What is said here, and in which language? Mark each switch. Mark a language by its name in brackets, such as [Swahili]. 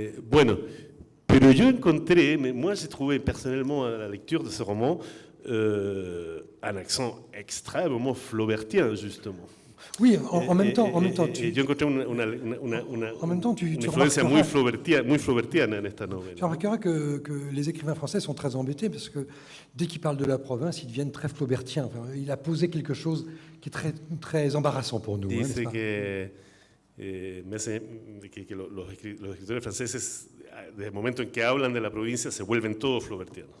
[Spanish] Bueno, pero yo encontré, [French] moi j'ai trouvé personnellement à la lecture de ce roman un accent extrêmement flaubertien, justement. Oui, en même temps, [Spanish] yo encontré una influencia muy flaubertiana en esta novela. [French] Tu remarqueras que les écrivains français sont très embêtés parce que dès qu'ils parlent de la province, ils deviennent très flaubertiens. Enfin, il a posé quelque chose qui est très, très embarrassant pour nous. [Spanish] Dice que los escritores franceses, desde el momento en que hablan de la provincia, se vuelven todos flaubertianos.